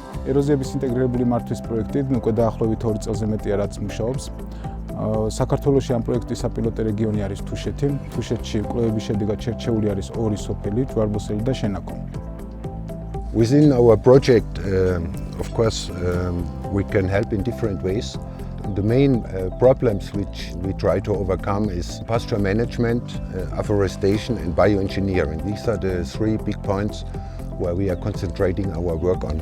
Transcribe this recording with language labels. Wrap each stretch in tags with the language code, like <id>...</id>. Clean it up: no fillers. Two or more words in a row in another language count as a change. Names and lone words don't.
<ka>ეროზიების ინტეგრირებული მართვის პროექტით უკვე დაახლოებით 2 წელზე მეტია რაც მუშაობს. საქართველოში ამ პროექტის საპილოტო რეგიონი არის თუშეთი. თუშეთში კვლევების შედეგად შერჩეული არის 2 სოფელი, ჯვარბოსელი და შენაკო.</ka> <en>Within our project, of course, we can help in different ways. The main problems which we try to overcome is pasture management, afforestation and bioengineering. These are the 3 big points where we are concentrating our work on.</en>